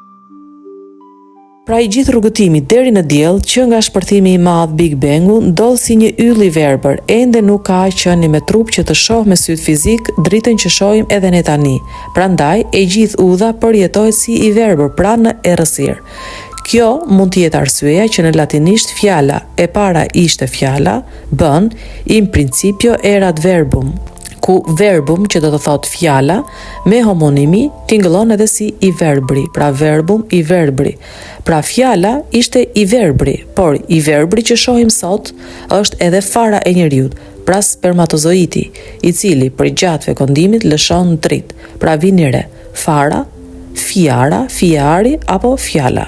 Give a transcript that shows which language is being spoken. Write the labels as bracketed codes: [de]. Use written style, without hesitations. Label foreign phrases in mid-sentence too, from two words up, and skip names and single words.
[sq] Pra i gjithë rrugëtimi deri në diell, që nga shpërthimi i madh Big Bangu, ndodh si një yll i verbër, ende nuk ka qenë me trup që të shoh me syt fizik dritën që shohim edhe ne tani. Prandaj e gjithë udha përjetohet si i verbër, pra në errësirë. Kjo mund të jetë arsyeja që në latinisht fjala e para ishte fjala, bën [la] in principio erat verbum, [sq] ku verbum që do të thot fjala me homonimi tingëllon edhe si i verbri, pra verbum i verbri. Pra fjala ishte i verbri, por i verbri që shohim sot është edhe fara e njeriut, pra spermatozoiti, i cili për gjatë fekondimit lëshon dritë, pra vinire, fara, fjara, fjari apo fjala.